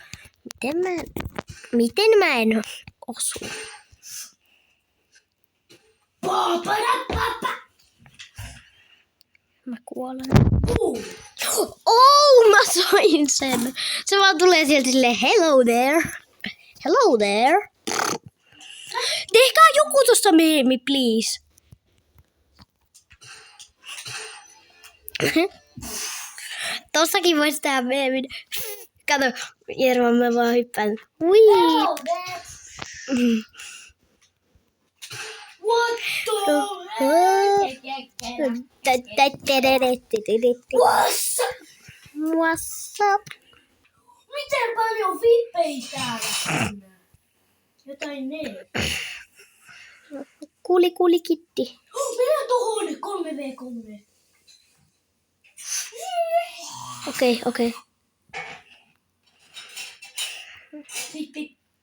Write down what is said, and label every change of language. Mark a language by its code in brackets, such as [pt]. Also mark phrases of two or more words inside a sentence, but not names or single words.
[fi] Miten mä en osu? Mä kuolen. Oh, mä sain sen. Se vaan tulee sieltä silleen, [en] hello there. Hello there. [fi] Tehkää joku tosta meemi, please. Tossakin voisi tehdä meemin. Kato, Jerman, mä vaan hyppään. Wii. [en] What the What's up? What's up? [fi] Miten paljon vippejä täällä on? Jotain ne. Kuli kitti. Mennään tohon 3v3. Okei. Vippi.